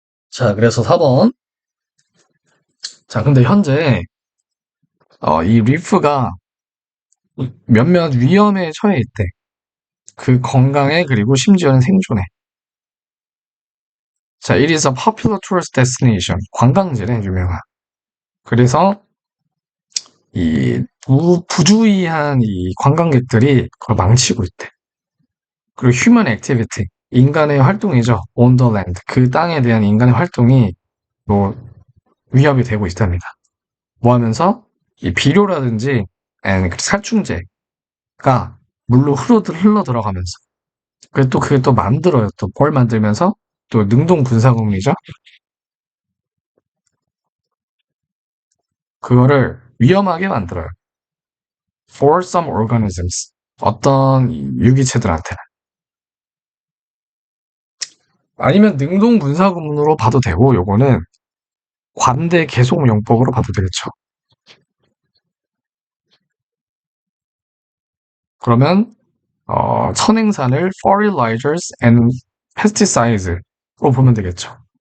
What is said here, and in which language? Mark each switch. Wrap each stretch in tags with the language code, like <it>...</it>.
<ko>자, 그래서 4번. 자, 근데 현재 이 리프가 몇몇 위험에 처해 있대. 그 건강에 그리고 심지어는 생존에.</ko> <en>자, it is a popular tourist destination.</en> <ko>관광지래, 유명한. 그래서 이 부주의한 이 관광객들이 그걸 망치고 있대. 그리고</ko> <en>human activity,</en> <ko>인간의 활동이죠.</ko> <en>on the land,</en> <ko>그 땅에 대한 인간의 활동이 뭐 위협이 되고 있답니다. 뭐 하면서 이 비료라든지 그 살충제가 물로 흘러 들어가면서 그리고 또 그게 또 만들어요. 또 뭘 만들면서 또 능동 분사구문이죠. 그거를 위험하게 만들어요.</ko> <en>For some organisms,</en> <ko>어떤 유기체들한테는. 아니면 능동 분사구문으로 봐도 되고 요거는 관대 계속용법으로 봐도 되겠죠. 그러면 선행산을</ko> <en>fertilizers and pesticides</en> <ko>로 보면 되겠죠.</ko>